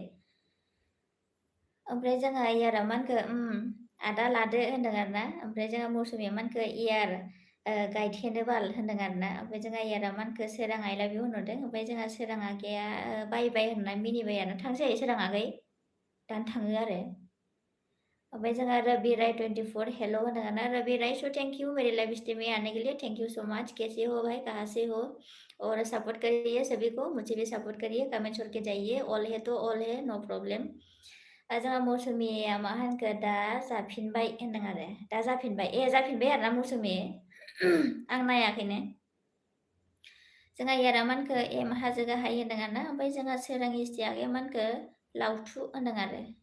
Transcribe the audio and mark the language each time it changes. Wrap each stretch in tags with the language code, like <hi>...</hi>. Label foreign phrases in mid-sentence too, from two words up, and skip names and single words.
<brx>ओमफ्राय जोंहा इयारा मा होनखो आदा लादो होनदों आरोना ओमफ्राय जोंहा मौसुमिया मा होनखो इयार गायथेनो बाल होनदों आरोना ओमफ्राय जोंहा इयारा मा होनखो सोरां</brx> <en>I love you</en> <brx>होनहरदों ओमफ्राय जोंहा सोरां आगैया बाय होनना मिनिबाय आरो थांसै सोरां आगै दानो थाङो आरो। ओमफ्राय जोंहा रवि राय 24 हेल' होनदों आरोना रवि राय स'</brx> <en>thank you</en> <hi>मेरे</hi> <en>live stream</en> <hi>में आने के लिए</hi> <en>thank you so much</en> <hi>कैसे हो भाई कहाँ से हो और सपोर्ट करिए सभी को मुझे भी सपोर्ट करिए कमेंट छोड़ के जाइए ऑल है तो ऑल है</hi> <en>no problem.</en> <brx>जोंहा मौसुमिया मा होनखो दा जाफिनबाय होनदों आरो दा जाफिनबाय जाफिनबाय आरोना मौसुमि आं नायाखैनो। जोंहा इयारा मा होनखो एम हाजो गाहाय होनदों आरोना ओमफ्राय जोंहा सोरां इस्टि आगैया मा होनखो लावथु होनदों आरो।</brx>